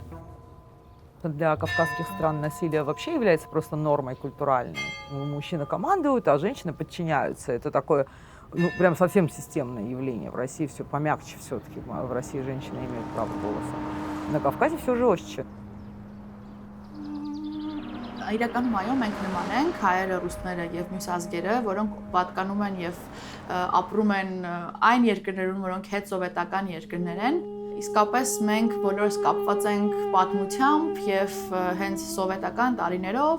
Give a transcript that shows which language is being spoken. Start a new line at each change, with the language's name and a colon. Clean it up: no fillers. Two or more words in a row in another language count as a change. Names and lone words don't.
Russian: Для кавказских стран насилие вообще является просто нормой культуральной. Мужчины командуют, а женщины подчиняются. Это такое, прям совсем системное явление. В России все помягче все-таки. В России женщины имеют право голоса. На Կավկասի все жестче.
Armenian: Իրականում այո, մենք նման ենք հայերը, ռուսները եւ մյուս ազգերը, որոնք պատկանում են եւ ապրում են այն երկրներում, որոնք հետսովետական երկրներ են։ Իսկապես մենք բոլորս կապված ենք պատմությամբ եւ հենց սովետական տարիներով,